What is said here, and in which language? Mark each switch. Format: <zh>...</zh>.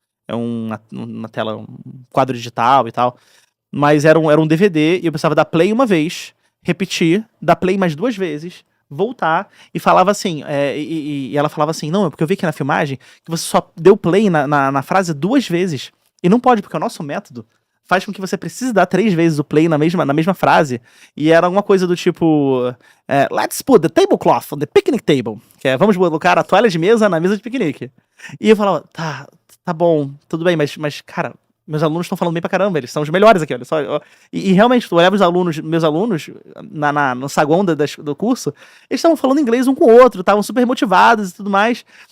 <pt>Uma tela, um quadro digital e tal. Mas era um DVD, e eu precisava dar play uma vez, repetir, dar play mais 2 vezes, voltar, e falava assim, e ela falava assim, não, é porque eu vi aqui na filmagem que você só deu play na frase 2 vezes. E não pode, porque o nosso método faz com que você precise dar 3 vezes o play na mesma frase. E era alguma coisa do tipo...</pt> <en>let's put the tablecloth on the picnic table.</en> <pt>Que é, vamos colocar a toalha de mesa na mesa de piquenique. E eu falava, tá bom, tudo bem, mas cara, meus alunos estão falando bem pra caramba, eles são os melhores aqui, olha só. E realmente, tu olhava meus alunos, no saguão do curso, eles estavam falando inglês um com o outro, estavam super motivados e tudo mais.</pt>